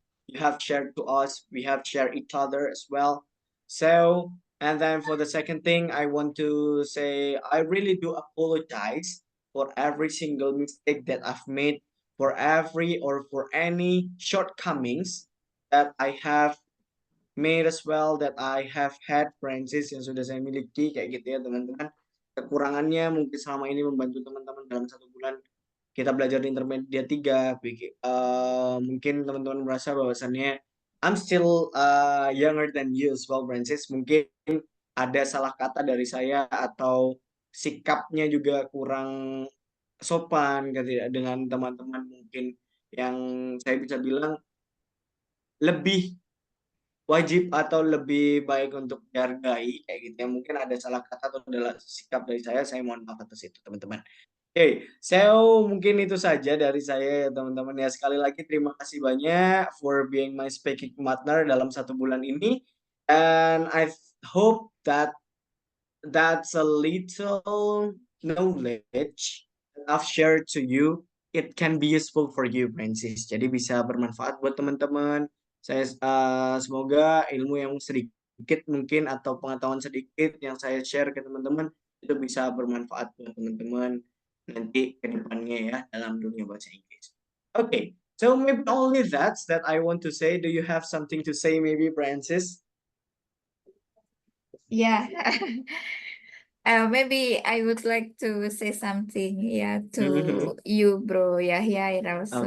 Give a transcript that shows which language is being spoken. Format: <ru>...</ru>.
<en>You have shared to us. We have shared each other as well. So, and then for the second thing, I want to say I really do apologize for every single mistake that I've made, for every or for any shortcomings that I have made as well, that I have had, Francis,</en> <id>yang sudah saya miliki kayak gitu ya teman-teman. Kekurangannya mungkin selama ini membantu teman-teman dalam 1 bulan kita belajar di intermediate 3. Mungkin teman-teman merasa bahwasannya</id> <en>I'm still younger than you as well, Francis.</en> <id>Mungkin ada salah kata dari saya atau sikapnya juga kurang sopan dengan teman-teman, mungkin yang saya bisa bilang lebih wajib atau lebih baik untuk dihargai kayak gitu ya. Mungkin ada salah kata atau adalah sikap dari saya mohon maaf atas itu teman-teman. Oke, so mungkin itu saja dari saya ya teman-teman ya. Sekali lagi terima kasih banyak</id> <en>for being my speaking partner</en> <id>dalam 1 bulan ini.</id> <en>And I hope that that's a little knowledge that I've shared to you. It can be useful for you, Francis.</en> <id>Jadi bisa bermanfaat buat teman-teman. Saya semoga ilmu yang sedikit mungkin atau pengetahuan sedikit yang saya share ke teman-teman itu bisa bermanfaat buat teman-teman nanti ke depannya ya dalam dunia bahasa Inggris.</id> <en>Okay, so maybe only that I want to say. Do you have something to say maybe, Francis? Yeah. Maybe I would like to say something, yeah, to Mhm. you, Bro Yahya, and also</en>